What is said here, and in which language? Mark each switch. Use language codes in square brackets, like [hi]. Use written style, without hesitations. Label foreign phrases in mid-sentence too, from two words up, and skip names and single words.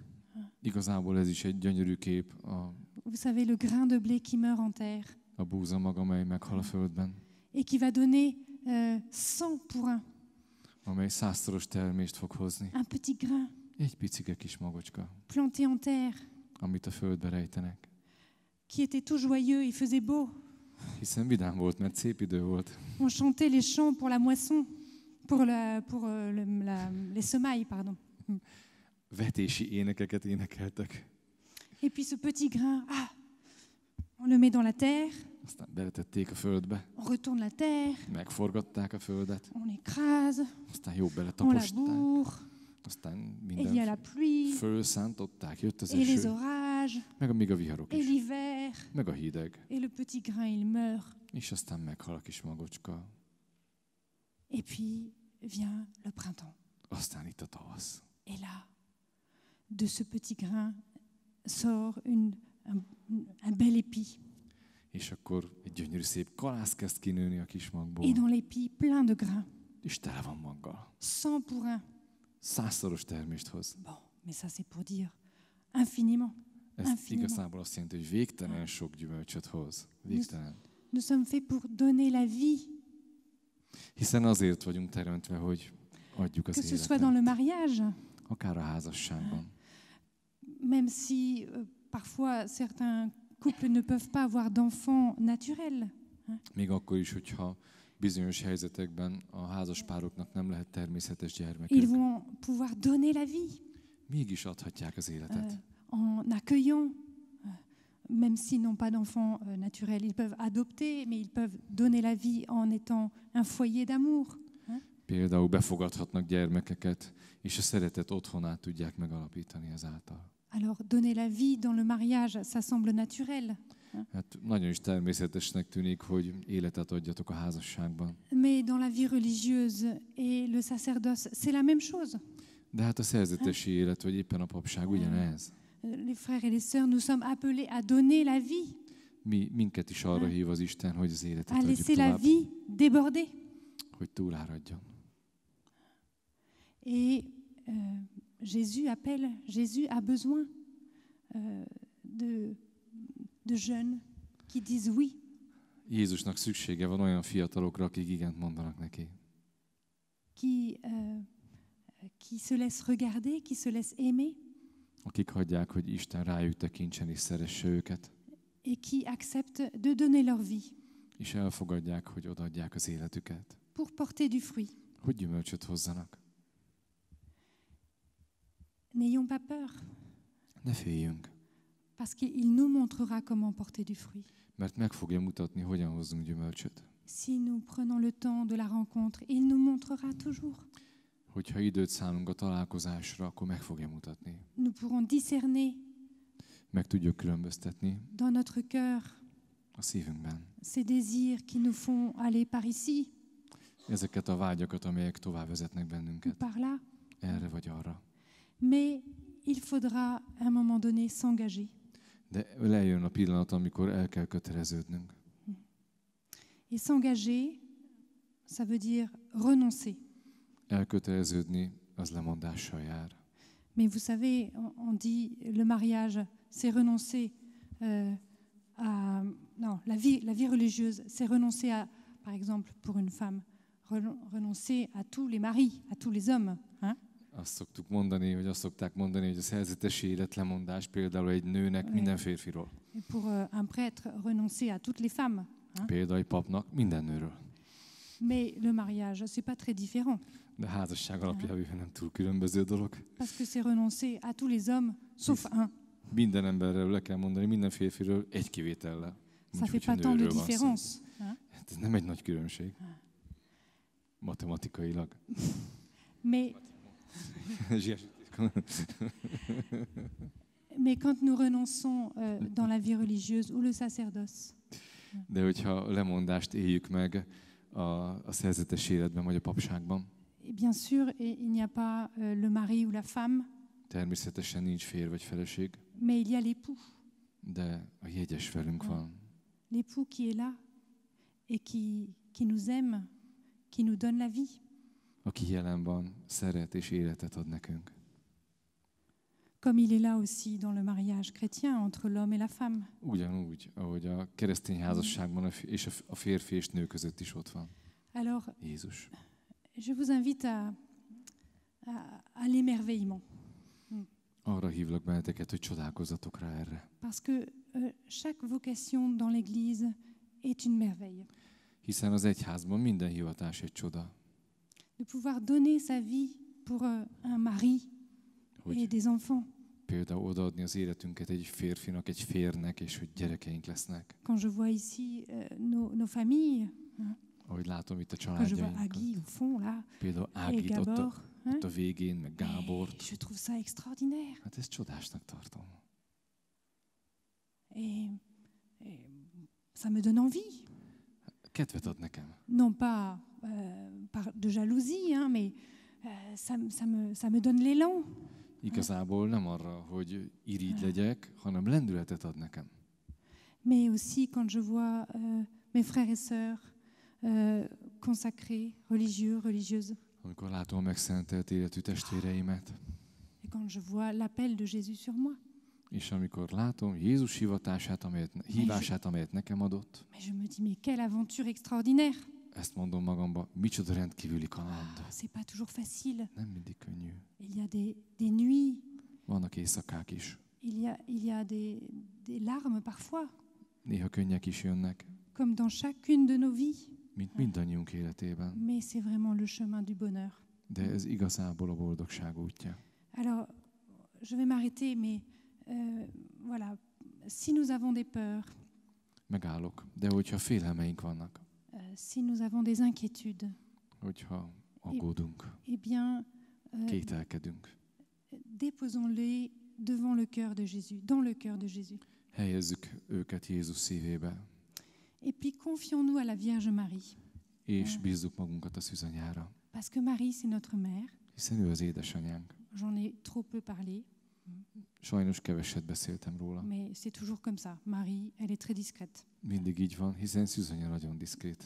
[hu] Igazából ez is egy gyönyörű kép, [fr] Vous savez, le grain de blé qui meurt en terre [hu] a búza maga, amely meghal a földben, [fr] et qui va donner 100 pour 1. [hu] amely 100-szoros termést fog hozni. [fr] Un petit grain [hu] Egy picike kis magocska, [fr] planté en terre [hu] amit a földbe rejtenek. [fr] qui était tout joyeux, il faisait beau. [hu] Hiszen vidám volt, mert szép idő volt. [fr] On chantait les chants pour la moisson, pour les semailles, pardon. [hu] Vetési énekeket énekeltek. [fr] Et puis ce petit grain, on le met dans la terre, [hu] Aztán beletették a földbe, [fr] on retourne la terre, [hu] megforgatták a földet, [fr] on écrase, [hu] aztán jó [fr] on [hu] beletaposták, [fr] laboure, [hu] aztán [fr] et il y a la [hu] minden [fr] pluie, [hu] fölszántották, jött az [fr] et les [hu] eső, [fr] orages, [hu] meg még a viharok [fr] et [hu] is, [fr] l'hiver, [hu] meg a hideg, [fr] et le petit grain, il meurt. [hu] és aztán meghal a kis magocska. [fr] Et puis vient le printemps. [hu] Aztán itt a tavasz. [fr] Et là, de ce petit grain sort un bel épi. [hu] És akkor egy gyönyörű szép kalász kezd kinőni a kis magból. [fr] Et dans l'épi, plein de grains, [hu] És tele van maggal. [fr] 100 pour 1. [hu] 100-szoros termést hoz. [fr] Bon, mais ça c'est pour dire infiniment. [hu] Ez [fr] Infiniment. [hu] igazából azt jelenti, hogy végtelen sok gyümölcsöt hoz. Végtelen. [fr] Nous sommes faits pour donner la vie, [hu] Hiszen azért vagyunk teremtve, hogy adjuk [fr] que [hu] az [fr] ce soit dans [hu] életet. [fr] le mariage, [hu] Akár a házasságban. [fr] même si parfois certains couples ne peuvent pas avoir d'enfants naturels. [hu] Még akkor is, hogyha bizonyos helyzetekben a házaspároknak nem lehet természetes [fr] Ils [hu] gyermekük. [fr] vont pouvoir donner la vie [hu] Mégis adhatják az életet. [fr] en accueillant, même s'ils n'ont pas d'enfants naturels. Ils peuvent adopter, mais ils peuvent donner la vie en étant un foyer d'amour. [hu] Például befogadhatnak gyermekeket, és a szeretet otthonát tudják megalapítani ezáltal. [fr] Alors, donner la vie dans le mariage, ça semble naturel. [hu] Hát nagyon is természetesnek tűnik, hogy életet adjatok a házasságban. [fr] Mais dans la vie religieuse et le sacerdoce, c'est la même chose. [hu] De hát a szerzetesi élet, vagy éppen a papság ugyanez. [fr] Les frères et les sœurs, nous sommes appelés à donner la vie, [hu] Minket is arra hív az Isten, hogy az életet [fr] à [hu] adjuk [fr] laisser la [hu] tovább, [fr] vie déborder. [hu] hogy túláradjon. [fr] Et Jésus a besoin de jeunes qui disent oui, [hu] Jézusnak szüksége van olyan fiatalokra, akik igent mondanak neki. [fr] qui se laissent regarder, qui se laissent aimer [hu] Akik hagyják, hogy Isten rájuk tekintsen és szeresse őket, [fr] et qui acceptent de donner leur vie [hu] és elfogadják, hogy odaadják az életüket, [fr] pour porter du fruit. [hu] hogy gyümölcsöt hozzanak. [fr] N'ayons pas peur, [hu] Ne féljünk, [fr] parce qu'il nous montrera comment porter du fruit. [hu] mert meg fogja mutatni, hogyan hozzunk gyümölcsöt. [fr] Si nous prenons le temps de la rencontre, il nous montrera toujours. [hu] Hogyha időt szánunk a találkozásra, akkor meg fogja mutatni. [fr] Nous pourrons discerner [hu] Meg tudjuk különböztetni [fr] dans notre cœur [hu] a szívünkben [fr] ces désirs qui nous font aller par ici [hu] ezeket a vágyakat, amelyek tovább vezetnek [fr] ou [hu] bennünket, [fr] par là. [hu] erre vagy arra. [fr] Mais il faudra à un moment donné s'engager. [hu] De lejön a pillanat, amikor el kell köteleződnünk. [fr] Et s'engager, ça veut dire renoncer. [hu] Elköteleződni az lemondással jár. [fr] Mais vous savez, on dit le mariage, c'est renoncer non, la vie religieuse, c'est renoncer à, par exemple, pour une femme, renoncer à tous les maris, à tous les hommes. Hein? [hu] Azt szokták mondani, hogy a szerzetesi élet lemondás például egy nőnek minden férfiról. [fr] Et pour un prêtre, renoncer à toutes les femmes. Hein? [hu] Például egy papnak minden nőről. [fr] Mais le mariage, c'est pas très différent. [hu] De a házasság alapjában nem túl különböző dolog. [fr] Parce que c'est renoncer à tous les hommes, sauf un. [hu] Minden emberről le kell mondani, minden férfiről egy kivétellel. [fr] Ça fait pas tant de différence. Hein? [hu] Ez nem egy nagy különbség. Matematikailag. [fr] Mais quand nous renonçons dans la vie religieuse ou le sacerdoce, [hu] De hogyha lemondást éljük meg a szerzetes életben vagy a papságban, [fr] et bien sûr, il n'y a pas le mari ou la femme, [hu] természetesen nincs férj vagy feleség, [fr] mais il y a l'époux. [hu] de a jegyes velünk van. [fr] L'époux qui est là et qui nous aime, qui nous donne la vie. [hu] Aki jelen van, szeret és életet ad nekünk. [fr] Comme il est là aussi dans le mariage chrétien entre l'homme et la femme. [hu] Ugyanúgy, ahogy a keresztény házasságban és a férfi és nő között is ott van. [fr] Alors, [hu] Jézus. [fr] je vous invite à l'émerveillement. [hu] Arra hívlak benneteket, hogy csodálkozzatok rá erre. [fr] Parce que chaque vocation dans l'Église est une merveille. [hu] Hiszen az egyházban minden hivatás egy csoda. [fr] De pouvoir donner sa vie pour un mari et des enfants. [hu] Például odaadni az életünket egy férfinak, egy férnek, és hogy gyerekeink lesznek. [fr] Quand je vois ici nos familles, [hu] Ahogy látom itt a [fr] quand je vois [hu] családjainkat. [fr] Agui au fond là, [hu] Például [fr] et [hu] Ágit [fr] Gabor, [hu] ott a végén, meg Gábort. [fr] je trouve ça extraordinaire. [hu] Hát ezt csodásnak tartom. [fr] Et ça me donne envie. [hu] Kedvet ad nekem. [fr] Non pas par de jalousie, hein, mais ça me donne l'élan. [hu] Igazából nem arra, hogy irigy legyek, hanem lendületet ad nekem. [fr] mais aussi quand je vois mes frères et sœurs consacrés, religieux, religieuses, [hu] amikor látom a megszentelt életű testvéreimet, [fr] et quand je vois l'appel de Jésus sur moi. [hu] és amikor látom Jézus hívását, amelyet nekem adott, [fr] Mais je me dis, mais quelle aventure extraordinaire! [hu] ezt mondom magamba, micsoda rendkívüli kaland. [fr] C'est pas toujours facile. [hu] Nem mindig könnyű. [fr] Il y a des nuits, [hu] Vannak éjszakák is. [fr] il y a des larmes parfois, [hu] Néha könnyek is jönnek, [fr] comme dans chacune de nos vies. [hu] mint mindannyiunk életében. [fr] Mais c'est vraiment le chemin du bonheur. [hu] De ez igazából a boldogság útja. [fr] Alors, je vais m'arrêter, mais voilà, si nous avons des peurs, [hu] Megállok. De hogyha félelmeink vannak, [fr] si nous avons des inquiétudes, [hu] hogyha aggódunk, [fr] eh bien, [hu] kételkedünk, [fr] déposons-les devant le cœur de Jésus, dans le cœur de Jésus. [hu] helyezzük őket Jézus szívébe, [fr] Et puis, confions-nous à la Vierge Marie, [hu] és bízzuk magunkat a szűzanyára. [fr] parce que Marie, c'est notre mère. [hu] Hiszen ő az édesanyánk. [fr] J'en ai trop peu parlé, [hu] Sajnos keveset beszéltem róla. [fr] mais c'est toujours comme ça. Marie, elle est très discrète. [hu] Mindig így van, hiszen szűzanya nagyon diszkrét.